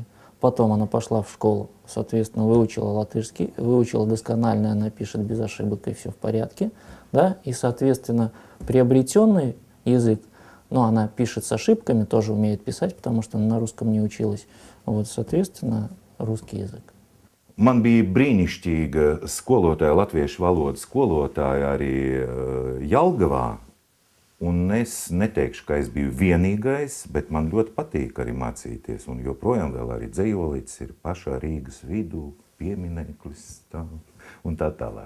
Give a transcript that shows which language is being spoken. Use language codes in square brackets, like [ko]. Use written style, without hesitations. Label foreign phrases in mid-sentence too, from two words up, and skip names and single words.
[ru] Потом она пошла в школу, соответственно, выучила латышский, выучила досконально, она пишет без ошибок и все в порядке, да, и, соответственно, приобретенный язык, она пишет с ошибками, тоже умеет писать, потому что она на русском не училась, вот, соответственно, русский язык. [lv] Man bija brīnišķīga skolotāja, latviešu valodas skolotāja arī Jelgavā. Un es neteikšu, ka es biju vienīgais, bet man ļoti patīk arī mācīties. Un joprojām vēl arī dzejolītis ir pašā Rīgas vidū, piemineklis un tā tālāk.